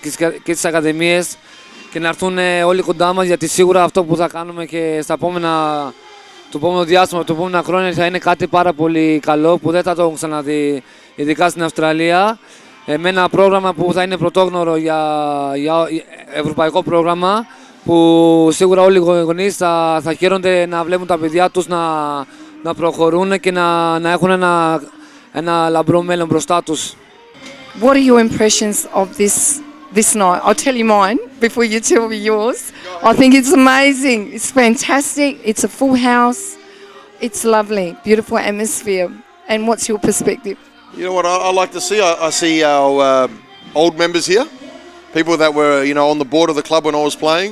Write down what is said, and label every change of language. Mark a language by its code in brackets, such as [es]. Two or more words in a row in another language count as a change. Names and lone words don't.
[el] και στις ακαδημίες και να έρθουν όλοι κοντά μας, γιατί σίγουρα αυτό που θα κάνουμε και το επόμενο διάστημα, το επόμενο χρόνια θα είναι κάτι πάρα πολύ καλό που δεν θα το έχουν ξαναδεί, ειδικά στην Αυστραλία, με ένα πρόγραμμα που θα είναι πρωτόγνωρο για ευρωπαϊκό πρόγραμμα, που σίγουρα όλοι οι γονείς θα χαίρονται να βλέπουν τα παιδιά τους να προχωρούν και να έχουν ένα λαμπρό μέλλον μπροστά τους. [en] What are your impressions of this night? I'll tell you mine before you tell me yours. I think it's amazing. It's fantastic. It's a full house. It's lovely. Beautiful atmosphere. And what's your perspective? You know what I like to see? I see our old members here, people that were on the board of the club when I was playing.